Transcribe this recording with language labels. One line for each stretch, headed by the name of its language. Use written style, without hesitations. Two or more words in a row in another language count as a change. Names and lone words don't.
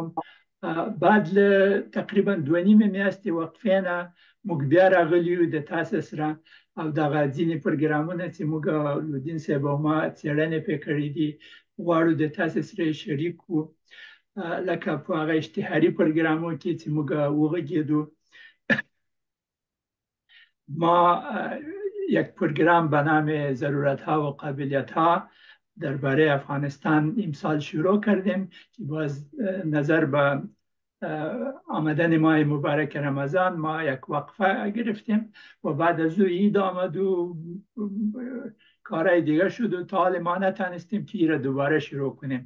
Pashto: بعد له تقریبا 2.5 میاشتې وقفې نه موږ بیا راغلي یو د تاسو سره، او دغه ځینې پروګرامونه چې موږ لودین صاحب او ما څېړنې پرې کړې دي غواړو د تاسو سره شریک کړو. لکه په هغه اشتهاري پروګرامو کې چې موږ وغږېدو،
Persian: ما یک پروگرام به نام ضرورت ها و قابلیت ها درباره افغانستان امسال شروع کردیم که باز نظر به آمدن ماه مبارک رمضان ما یک وقفه گرفتیم و بعد از او عید آمد و کارهای دیگه شد و تا حال ما نتانستیم که این را دوباره شروع کنیم.